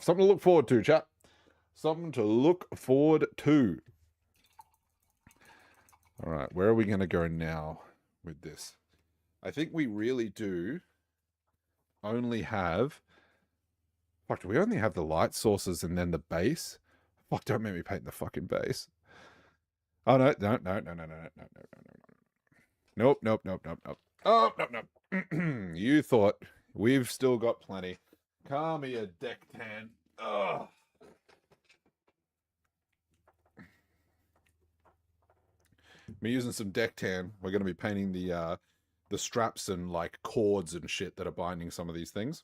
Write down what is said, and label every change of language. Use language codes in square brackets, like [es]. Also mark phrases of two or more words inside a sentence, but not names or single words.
[en] Something to look forward to, chat. Something to look forward to. All right, where are we going to go now with this? I think we really do only have... Fuck, do we only have the light sources and then the base? Fuck, don't make me paint the fucking base. Oh, no, no, no, no, no, no, no, no, no, no, no. Nope, nope, nope, nope, nope. Oh, nope, nope. You thought we've still got plenty. Come here, deck tan. Ugh. Me using some deck tan. We're going to be painting the straps and like cords and shit that are binding some of these things.